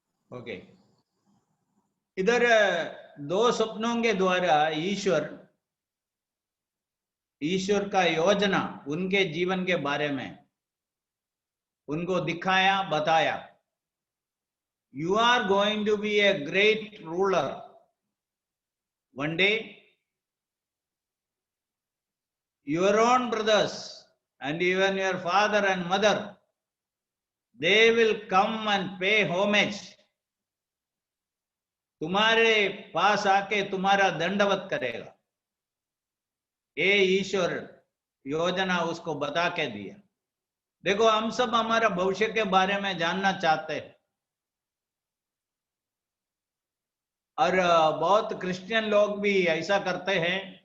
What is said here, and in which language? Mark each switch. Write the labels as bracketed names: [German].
[Hindi] Okay, इधर दो स्वप्नों के द्वारा ईश्वर का योजना उनके जीवन के बारे में उनको दिखाया, बताया। [English] You are going to be a great ruler one day. Your own brothers and even your father and mother, they will come and pay homage. [Hindi] तुम्हारे पास आके तुम्हारा दंडवत करेगा। ये ईश्वर योजना उसको बता के दिया। देखो, हम सब हमारा भविष्य के बारे में जानना चाहते हैं, और बहुत क्रिश्चियन लोग भी ऐसा करते हैं।